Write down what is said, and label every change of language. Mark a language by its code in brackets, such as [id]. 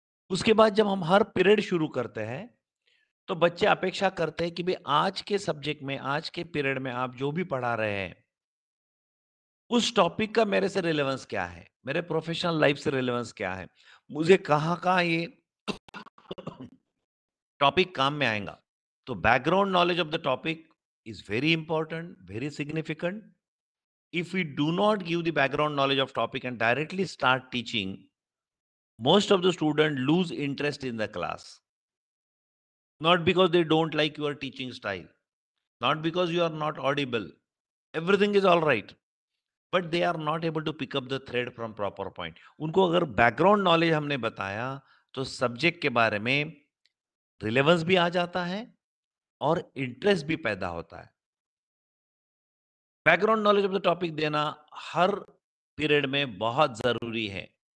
[hi] उसके बाद जब हम हर पीरियड शुरू करते हैं, तो बच्चे अपेक्षा करते हैं कि भई आज के सब्जेक्ट में, आज के पीरियड में आप जो भी पढ़ा रहे हैं, उस टॉपिक का मेरे से रिलेवेंस क्या है? मेरे प्रोफ़ेशनल लाइफ़ से रिलेवेंस क्या है? मुझे कहाँ-कहाँ ये टॉपिक काम में आएगा? [en] तो background knowledge of the topic is very important, very significant. If we do not give the background knowledge of topic and directly start teaching, most of the students lose interest in the class. Not because they don't like your teaching style, not because you are not audible. Everything is all right. But they are not able to pick up the thread from proper point. [hi] उनको अगर background knowledge हमने बताया, तो subject के बारे में relevance भी आ जाता है और इंटरेस्ट भी पैदा होता है। [en] background knowledge of the topic [hi] देना हर पीरियड में बहुत ज़रूरी है।